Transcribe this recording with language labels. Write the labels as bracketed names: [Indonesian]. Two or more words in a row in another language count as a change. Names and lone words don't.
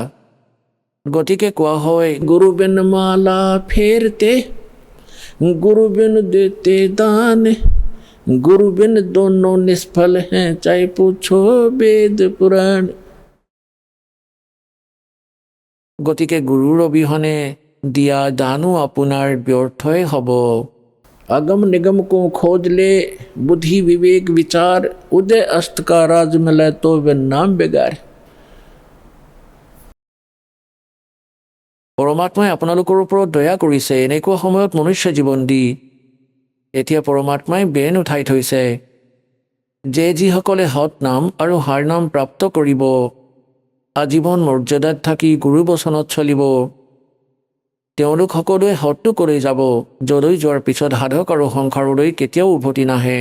[Assamese] গতিকে কোৱা হয়, [Hindi] गुरु बिन माला फेरते, गुरु बिन देते दान, गुरु बिन दोनों निष्फल है, चाहे पूछो वेद पुराण। [Assamese] গতিকে গুৰুৰ অবিহনে দিয়া দানো আপোনাৰ ব্যৰ্থই হ'ব। [Hindi] अगम निगम को खोज ले, बुद्धि विवेक विचार, उदय अस्त का राज मिले तो वे नाम बेगार। [Assamese] পৰমাত্মাই আপোনালোকৰ ওপৰত দয়া কৰিছে এনেকুৱা সময়ত মনুষ্য জীৱন দি। এতিয়া পৰমাত্মাই বেন উঠাই থৈছে যে যিসকলে সৎ নাম আৰু হাৰ নাম প্ৰাপ্ত কৰিব, আজীৱন মৰ্যাদাত থাকি গুৰু বচনত চলিব, তেওঁলোক সকলোৱে সৎটো কৰি যাব, যলৈ যোৱাৰ পিছত সাধক আৰু সংসাৰলৈ কেতিয়াও উভতি নাহে।